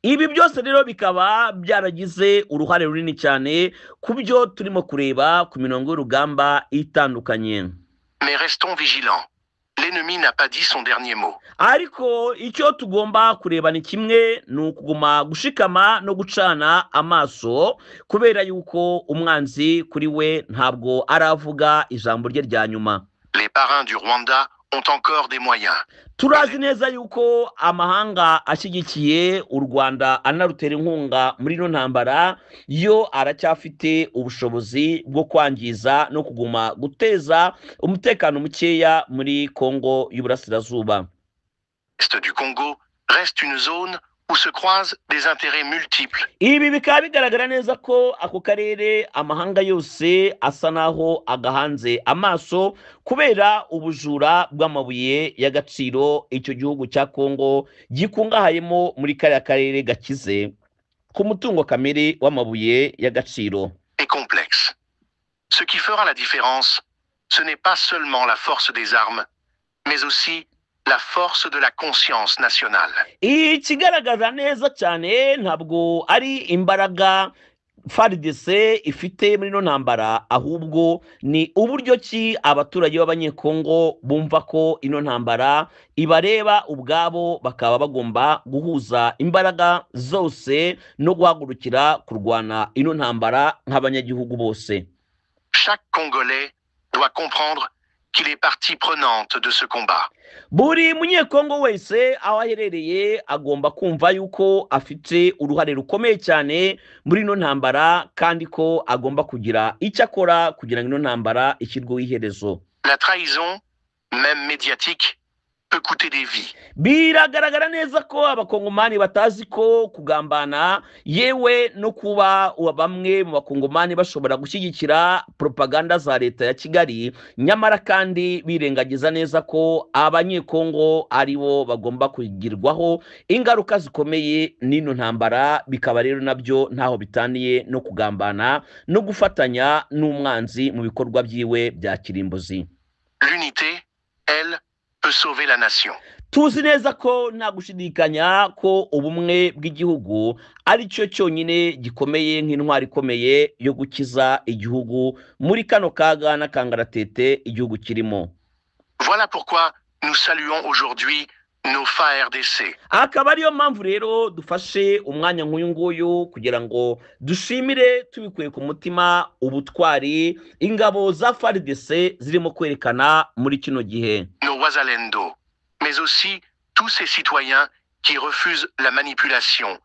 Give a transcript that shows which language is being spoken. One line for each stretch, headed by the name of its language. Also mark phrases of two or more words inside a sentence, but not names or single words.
Kinyarwanda: Ibi byose rero bikaba byaragize uruhare runini cyane ku byo turimo kureba ku mirongo y'urugamba itandukanye.
French: Mais restons vigilants. L'ennemi n'a pas dit son dernier mot.
Kinyarwanda: Ariko icyo tugomba kureba ni kimwe, ni ukuguma gushikama no gucana amaso, kubera yuko umwanzi kuri we ntabwo aravuga ijambo rye rya nyuma.
French: Les parrains du Rwanda ont encore des moyens.
Kinyarwanda: Turazi neza yuko amahanga ashyigikiye u Rwanda anarutera inkunga muri ino ntambara yo aracyafite ubushobozi bwo kwangiza no kuguma guteza umutekano mukeya muri Kongo y'Uburasirazuba.
French: L'est du Congo reste une zone où se croisent des intérêts multiples.
Kinyarwanda: Ibi bikaba bigaragara neza ko ako karere amahanga yose asa naho agahanze amaso kubera ubujura bw'amabuye y'agaciro icyo gihugu cya Kongo gikungahayemo muri kariya karere gakize ku mutungo kamere w'amabuye y'agaciro.
French: Et complexe. Ce qui fera la différence, ce n'est pas seulement la force des armes, mais aussi la force de la conscience nationale.
Kinyarwanda: Ikigaragaza neza cyane ntabwo ari imbaraga FARDC ifite muri no ntambara, ahubwo ni uburyo ki abaturage b'abanyekongo bumva ko ino ntambara ibareba ubwabo, bakaba bagomba guhuza imbaraga zose no guhagurukira kurwana ino ntambara nk'abanyagihugu bose.
French: Chaque Congolais doit comprendre qu'il est partie prenante de ce combat.
Kinyarwanda: Buri munyekongo wese aho aherereye agomba kumva yuko afite uruhare rukomeye cyane muri ino ntambara, kandi ko agomba kugira icyo akora kugira ngo ino ntambara ishyirweho iherezo.
French: La trahison, même médiatique, peut coûter des vies.
Kinyarwanda: Biragaragara neza ko abakongomani batazi ko kugambana yewe no kuba bamwe mu bakongomani bashobora gushyigikira propaganda za leta ya Kigali, nyamara kandi birengagiza neza ko abanyekongo aribo bagomba kugirwaho ingaruka zikomeye n'ino ntambara, bikaba rero nabyo ntaho bitaniye no kugambana no gufatanya n'umwanzi mu bikorwa byiwe bya kirimbuzi.
French: L'unité, elle, peut sauver la nation.
Kinyarwanda: Tuzi neza ko nta gushidikanya ko ubumwe bw'igihugu ari cyo cyonyine gikomeye nk'intwari ikomeye yo gukiza igihugu muri kano kaga n'akangaratete igihugu kirimo.
French: Voilà pourquoi nous saluons aujourd'hui nos FARDC.
Kinyarwanda: Akaba ariyo mpamvu rero dufashe umwanya nk'uyu nguyu kugira ngo dushimire tubikuye ku mutima ubutwari ingabo za FARDC zirimo kwerekana muri kino gihe.
French: Nos Wazalendo, mais aussi tous ces citoyens qui refusent la manipulation.